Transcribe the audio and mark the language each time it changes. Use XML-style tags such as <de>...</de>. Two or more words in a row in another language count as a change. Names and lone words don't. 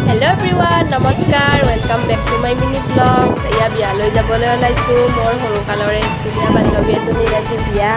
<en>hello everyone namaskar welcome back to my mini vlogs</en> <as>या बियाলৈ যাবলৈ ওলাইছো মোৰ সৰুকালৰে স্কুলীয়া বান্ধৱী এজনীৰ আজি বিয়া</as>